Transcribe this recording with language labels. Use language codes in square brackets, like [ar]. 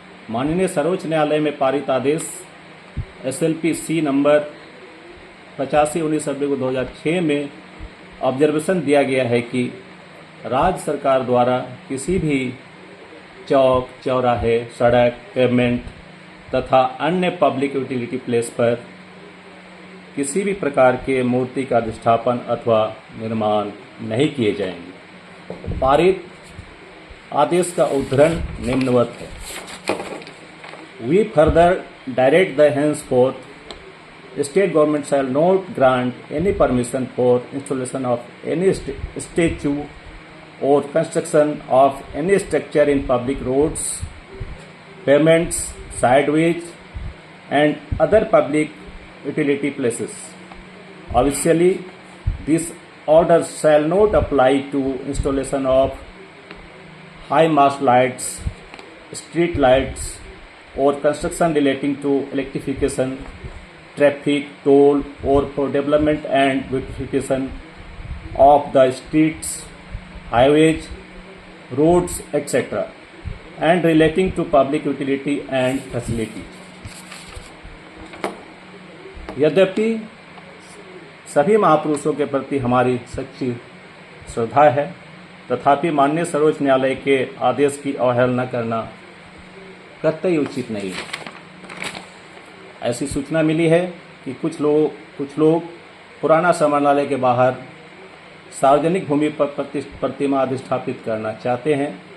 [hi] माननीय सर्वोच्च न्यायालय में पारित आदेश SLPC नंबर 85/19/2006 में ऑब्जर्वेशन दिया गया है कि राज्य सरकार द्वारा किसी भी चौक, चौराहे, सड़क, पेवमेंट तथा अन्य पब्लिक यूटिलिटी प्लेस पर किसी भी प्रकार के मूर्ति का अधिष्ठापन अथवा निर्माण नहीं किए जाएंगे। पारित आदेश का उद्धरण निम्नवत है। [en] We further direct the henceforth state government shall not grant any permission for installation of any statue or construction of any structure in public roads, pavements, sideways, and other public utility places. Obviously, this order shall not apply to installation of high mast lights, street lights, or construction relating to electrification, traffic, toll, or for development and beautification of the streets, highways, roads, etc., and relating to public utility and facility. [hi] यद्यपि सभी महापुरुषों के प्रति हमारी सच्ची श्रद्धा है, तथापि माननीय सर्वोच्च न्यायालय के आदेश की अवहेलना करना कतई उचित नहीं है। ऐसी सूचना मिली है कि कुछ लोग पुराना समानालय के बाहर सार्वजनिक भूमि पर प्रतिमा अधिष्ठापित करना चाहते हैं।